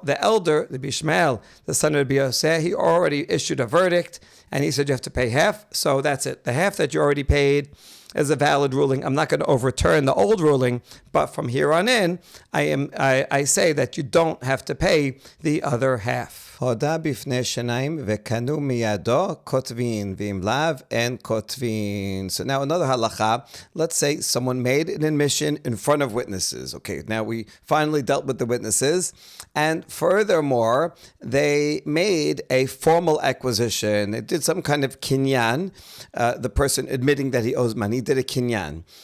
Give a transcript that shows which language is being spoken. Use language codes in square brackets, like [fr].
[en] The elder, Rabbi Ishmael, the son of Rabbi Yosef, he already issued a verdict, and he said you have to pay half. So that's it. The half that you already paid is a valid ruling. I'm not going to overturn the old ruling, but from here on in, I say that you don't have to pay the other half. [he] הודה בפני שניים וקנו מידו כותבין ואם לאו אין כותבין. [en] So now another halacha. Let's say someone made an admission in front of witnesses. Okay, now we finally dealt with the witnesses, and furthermore, they made a formal acquisition. It did some kind of kinyan. The person admitting that he owes money did a kinyan.